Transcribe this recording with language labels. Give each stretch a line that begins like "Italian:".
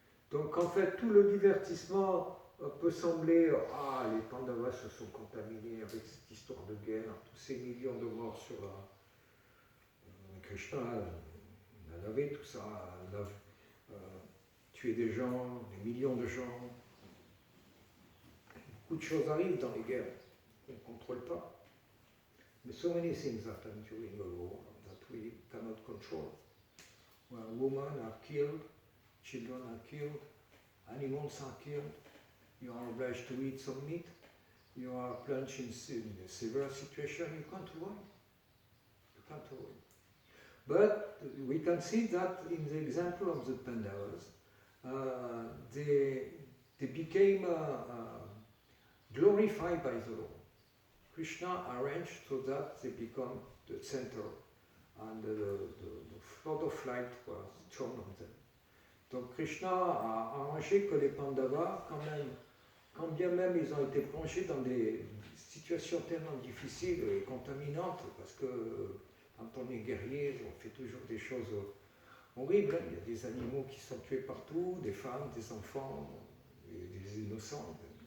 French: Donc en fait, tout le divertissement peut sembler les Pandavas se sont contaminés avec cette histoire de guerre, tous ces millions de morts sur Krishna, il a lavé tout ça, il a tué des gens, des millions de gens. Beaucoup de choses arrivent dans les guerres qu'on ne contrôle pas.
English: But so many things happen during a war that we cannot control. Where women are killed, children are killed, animals are killed. You are obliged to eat some meat. You are plunged in a severe situation. You can't avoid. You can't avoid. But we can see that in the example of the Pandavas, they became glorified by the Lord. Krishna arranged so that they become the center, and the flood of light was thrown on them.
French: Donc Krishna a arrangé que les Pandavas, quand bien même ils ont été plongés dans des situations tellement difficiles et contaminantes, parce que quand on est guerrier, on fait toujours des choses horribles. Il y a des animaux qui sont tués partout, des femmes, des enfants, des innocents.